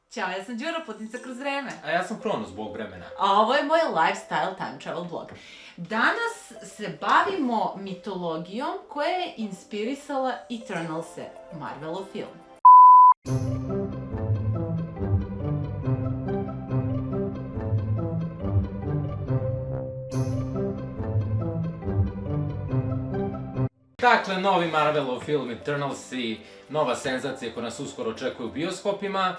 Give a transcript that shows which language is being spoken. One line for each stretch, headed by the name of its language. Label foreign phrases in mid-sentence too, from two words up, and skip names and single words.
Serbian: Ćao, ja sam Đura, putnica kroz vreme. A ja sam Kronos, bog vremena. A ovo je moj
English: lifestyle time travel blog.
Serbian: Danas se bavimo mitologijom koja je inspirisala Eternals-e, Marvelov film. Dakle, novi Marvelov film Eternals i nova senzacija koja nas uskoro očekuje u bioskopima.